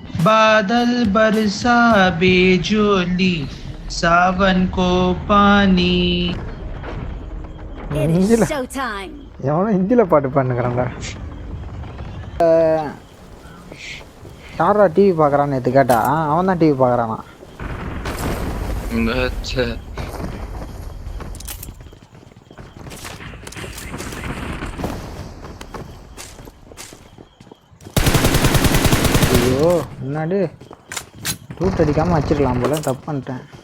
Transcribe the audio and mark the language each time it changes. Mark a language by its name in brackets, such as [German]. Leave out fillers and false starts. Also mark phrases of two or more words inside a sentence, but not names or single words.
[Hindi] बादल बरसा बेजोली सावन को पानी. [English] It is ஹிந்தியில் showtime. [Tamil] எவனும் ஹிந்தியில் பாட்டு பண்ணுக்கிறான்டா. யாரா டிவி பார்க்குறான்னு நேற்று கேட்டா அவன் தான் டிவி பார்க்குறானா. ஐயோ முன்னாடி ரூட் அடிக்காமல் வச்சிருக்கலாம் போல, தப்பு பண்ணிட்டேன்.